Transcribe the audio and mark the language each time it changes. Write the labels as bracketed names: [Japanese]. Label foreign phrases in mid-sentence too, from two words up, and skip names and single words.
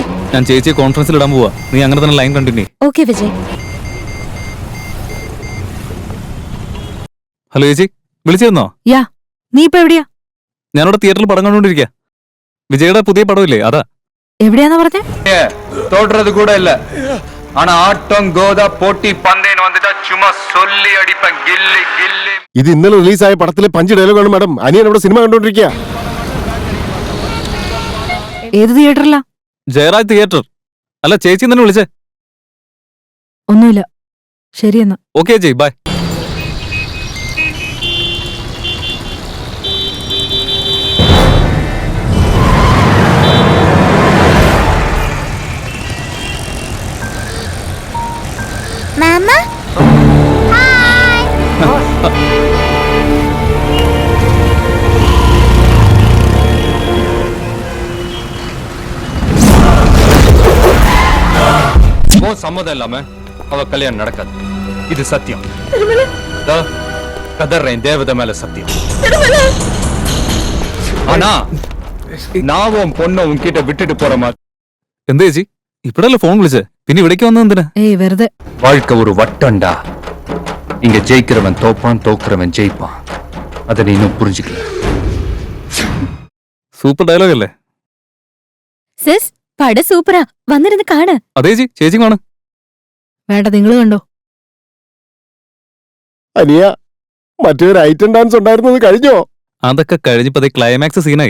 [Malayalam] ഞാൻ ചേച്ചിയെ കോൺഫറൻസിൽ ഇടാൻ പോവാ, നീ അങ്ങനെ തന്നെ [English] line continue. [Malayalam] ഓക്കെ വിജയ്. ഹലോ ചേച്ചി, വിളിച്ചിരുന്നോ? യാ, നീ ഇപ്പൊ എവിടെയാ? ഞാനിവിടെ തിയേറ്ററിൽ പടം കണ്ടുകൊണ്ടിരിക്കുക. വിജയുടെ പുതിയ പടമില്ലേ, അതാ. എവിടെയാന്ന് പറഞ്ഞേ? [Tamil] தோடுறது கூட இல்ல, ஆனா ஆட்டம் கோதா போட்டி பந்தேன்னு வந்துட்டா சும்மா சொல்லி அடிப்பேன் கில்லி கில்லி. [Malayalam] ഇത് ഇന്നലെ റിലീസായ പടത്തിലെ 5 ഡയലോഗാണ് മാഡം. അനിയൻ അവിടെ സിനിമ കണ്ടോണ്ടിരിക്കുക. ഏത് തിയേറ്ററിലാ? ജയറാജ് തിയേറ്റർ. അല്ല, ചേച്ചി തന്നെ വിളിച്ചേ. ഒന്നുമില്ല, ശരിയെന്നാ. ഓക്കെ ചേച്ചി, ബൈ. Mama? Hi! [Tamil] சம்மதம் இல்லாம அவ கல்யாணம் நடக்காது. இது சத்தியம். கதறேன் தேவதை மேல சத்தியம். ஆனா நான் உன் பொண்ணை உன்கிட்ட விட்டுட்டு போற மாதிரி. [Malayalam] എന്താ ചേച്ചി ഇപ്പഴല്ലേ ഫോൺ വിളിച്ചേ, പിന്നെ ഇവിടേക്ക് വന്നത് എന്തിനാ? ഏയ് വെറുതെ. [Tamil] வாழ்க்கை ஒரு வட்டம்டா. இங்க ஜெயிக்கிறவன் தோப்பான், தோக்குறவன் ஜெயிப்பான். அதை நீ இன்னும் புரிஞ்சுக்கல. [English] super dialogue [Malayalam] അല്ലേ? സിസ് പടം സൂപ്പറാ, വന്നിരുന്ന് കാണ്. അതേ ചേച്ചി കാണും. വേണ്ട, നിങ്ങൾ കണ്ടോ. അനിയ മറ്റൊരു [English] item dance [Malayalam] ഉണ്ടായിരുന്നത് കഴിഞ്ഞോ? അതൊക്കെ കഴിഞ്ഞപ്പോ [English] climax sceneആയി.